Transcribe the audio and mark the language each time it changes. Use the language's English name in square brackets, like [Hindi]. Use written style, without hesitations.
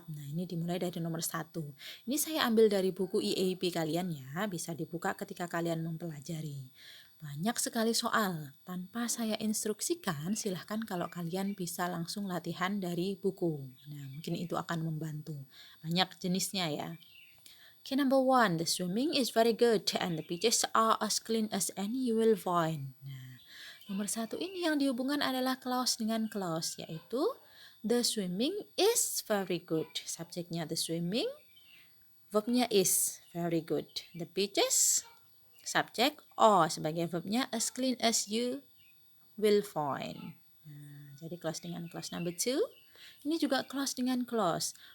[Indonesian] Nah, ini dimulai dari nomor 1. Ini saya ambil dari buku EAP kalian ya. Bisa dibuka ketika kalian mempelajari. Banyak sekali soal. Tanpa saya instruksikan, silahkan kalau kalian bisa langsung latihan dari buku. Nah, mungkin itu akan membantu. Banyak jenisnya ya. Okay, number 1. [English] The swimming is very good and the beaches are as clean as any you will find. [Indonesian] Nah, nomor 1 ini yang dihubungkan adalah clause dengan clause, yaitu [English] the swimming is very good. [Indonesian] Subjeknya the swimming, verbnya is very good. The beaches, subjek or sebagai verbnya [English] as clean as you will find. [Indonesian] Nah, jadi clause dengan clause. Number 2, ini juga clause dengan clause.